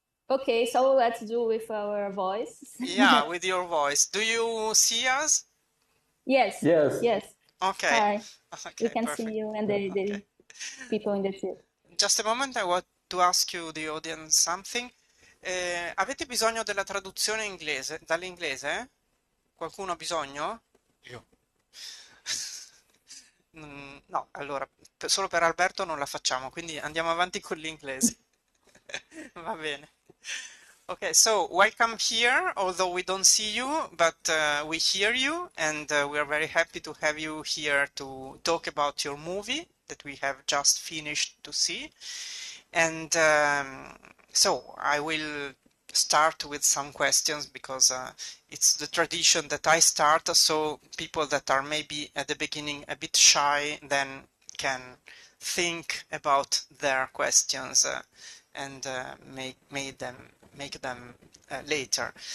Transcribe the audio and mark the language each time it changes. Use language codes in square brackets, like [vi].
[en] Okay, so let's do with our voice. Yeah, with your voice. Do you see us? Yes. Yes. Yes. Okay. Hi. We can perfect. see you and the Okay. people in the theater. Just a moment, I want to ask you, the audience, something. [it] Avete bisogno della traduzione inglese, dall'inglese? Qualcuno ha bisogno? Io. No, allora, solo per Alberto non la facciamo, quindi andiamo avanti con l'inglese. Va bene. [en] Okay, so welcome here, although we don't see you, but we hear you, and we are very happy to have you here to talk about your movie that we have just finished to see. And so I will start with some questions because it's the tradition that I start, so people that are maybe at the beginning a bit shy then can think about their questions and make them later.